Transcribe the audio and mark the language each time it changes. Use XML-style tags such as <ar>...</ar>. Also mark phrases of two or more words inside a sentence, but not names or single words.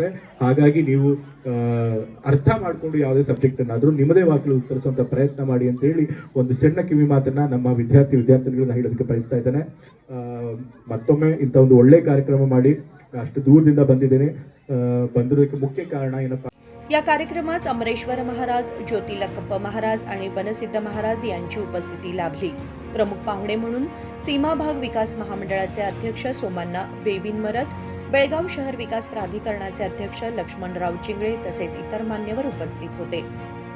<kn>ಹಾಗಾಗಿ ನೀವು ಅರ್ಥ ಮಾಡ್ಕೊಂಡು ಯಾವುದೇ ಸಬ್ಜೆಕ್ಟ್ ಅನ್ನಾದ್ರೂ ನಿಮ್ಮದೇ ವಾಕ್ಯಗಳು ಉತ್ತರಿಸುವಂತ ಪ್ರಯತ್ನ ಮಾಡಿ ಅಂತ ಹೇಳಿ ಒಂದು ಸಣ್ಣ ಕಿವಿ ಮಾತನ್ನ ನಮ್ಮ ವಿದ್ಯಾರ್ಥಿಗಳನ್ನ ಹೇಳೋದಕ್ಕೆ ಬಯಸ್ತಾ ಇದ್ದೇನೆ. ಮತ್ತೊಮ್ಮೆ ಇಂಥ ಒಂದು ಒಳ್ಳೆ ಕಾರ್ಯಕ್ರಮ ಮಾಡಿ ಅಷ್ಟು ದೂರದಿಂದ ಬಂದಿದ್ದೇನೆ. ಬಂದಿರೋದಕ್ಕೆ ಮುಖ್ಯ ಕಾರಣ ಏನಪ್ಪಾ,</kn> <mr>या कार्यक्रमास अमरेश्वर महाराज, ज्योती लक्कप्प महाराज आणि बनसिद्ध महाराज यांची उपस्थिती लाभली. प्रमुख पाहुणे म्हणून सीमा भाग विकास महामंडळाचे अध्यक्ष सोमण्णा वेविनमरत, बेळगाव शहर विकास प्राधिकरणाचे अध्यक्ष लक्ष्मणराव चिंगळे तसेच इतर मान्यवर उपस्थित होते.</mr>